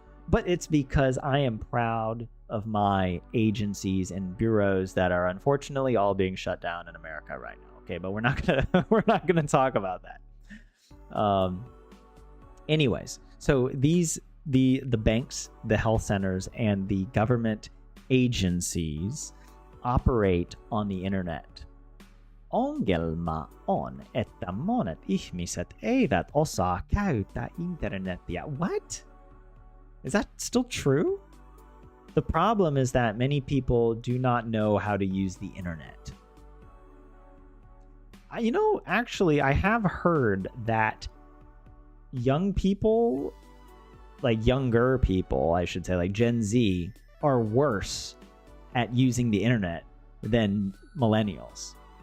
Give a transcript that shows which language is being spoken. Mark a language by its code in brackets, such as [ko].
[en] But it's because I am proud of my agencies and bureaus that are unfortunately all being shut down in America right now. Okay, but we're not gonna talk about that. Anyways, so the banks, the health centers, and the government agencies operate on the internet. [fi] Ongelma on, että monet ihmiset eivät osaa käyttää internetiä. [en] What? Is that still true? The problem is that many people do not know how to use the internet. Actually, I have heard that young people, like younger people, I should say, like Gen Z, are worse at using the internet than millennials.